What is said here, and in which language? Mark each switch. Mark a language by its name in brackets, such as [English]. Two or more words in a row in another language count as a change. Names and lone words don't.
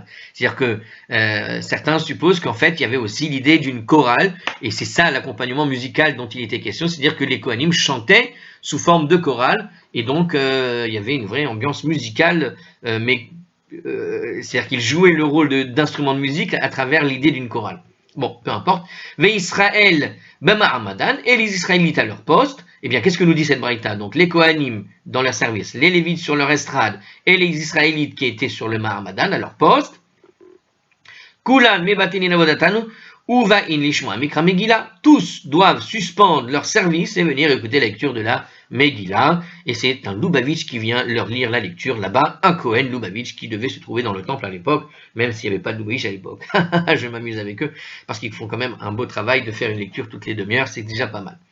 [French] C'est-à-dire que certains supposent qu'en fait il y avait aussi l'idée d'une chorale, et c'est ça l'accompagnement musical dont il était question, c'est-à-dire que les Kohanim chantaient sous forme de chorale, et donc il y avait une vraie ambiance musicale, mais c'est-à-dire qu'il jouait le rôle d'instrument de musique à travers l'idée d'une chorale. Bon, peu importe. Mais Israël, Bama'amadan, et les Israélites à leur poste, eh bien, qu'est-ce que nous dit cette braïta? Donc, les Kohanim dans leur service, les Lévites sur leur estrade, et les Israélites qui étaient sur le Ma'amadan à leur poste. [Hebrew] כולן מבטלין עבודתנו, ובא ין לשמע מקרא מגילה. [French] Tous doivent suspendre leur service et venir écouter la lecture de la Megillah, et c'est un Lubavitch qui vient leur lire la lecture là-bas, un Kohen Lubavitch qui devait se trouver dans le temple à l'époque, même s'il n'y avait pas de Lubavitch à l'époque. Je m'amuse avec eux, parce qu'ils font quand même un beau travail de faire une lecture toutes les demi-heures, c'est déjà pas mal.